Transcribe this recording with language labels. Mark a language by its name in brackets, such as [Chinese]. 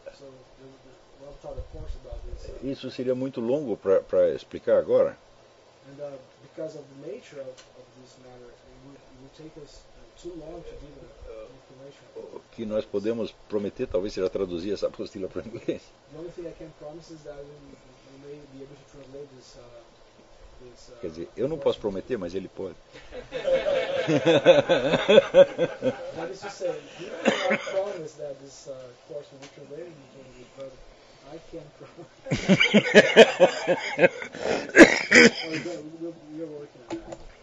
[English] So we have taught a course about this. [Portuguese] Isso seria muito longo para explicar agora. [English] And because of the nature of this matter, it would take us too long to give the information. [Portuguese] O que nós podemos prometer, talvez, seja traduzir essa apostila para inglês. [English] The only thing I can promise is that we may be able to translate this. [Portuguese] Quer dizer, eu não posso prometer, mas ele pode. [English] That is to say, you cannot promise that this course will be translated, but I can promise.